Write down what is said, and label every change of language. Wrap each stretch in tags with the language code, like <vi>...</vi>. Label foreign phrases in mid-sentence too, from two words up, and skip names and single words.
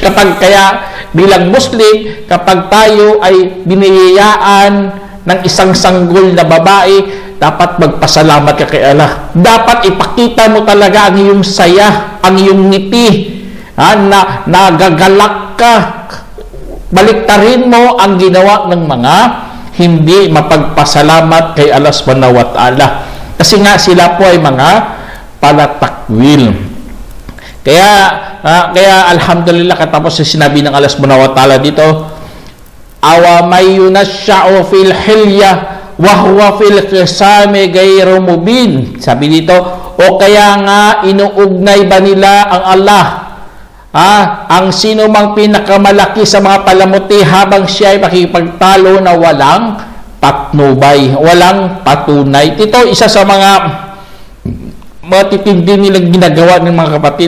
<tl>Kaya bilang Muslim, kapag tayo ay biniyayaan ng isang sanggol na babae, dapat magpasalamat ka kay Allah. Dapat ipakita mo talaga ang iyong saya, ang iyong ngiti, na nagagalak ka. Baliktarin mo ang ginawa ng mga hindi mapagpasalamat kay Allah</tl> <ar>سبحانه وتعالى.</ar> <tl>Kasi nga sila po ay mga palatakwil. Kaya alhamdulillah, katapos sinabi ng Allah</tl> <ar>سبحانه وتعالى dito, أومن ينشأ في الحلية وهو في الخصام غير مبين.</ar> <tl>Sabi dito, o kaya nga inuugnay ba nila ang Allah, ang sino mang pinakamalaki sa mga palamuti habang siya ay makikipagtalo na walang patnubay, walang patunay. Ito isa sa mga matitindi nilang ginagawa ng mga kapatid.</tl>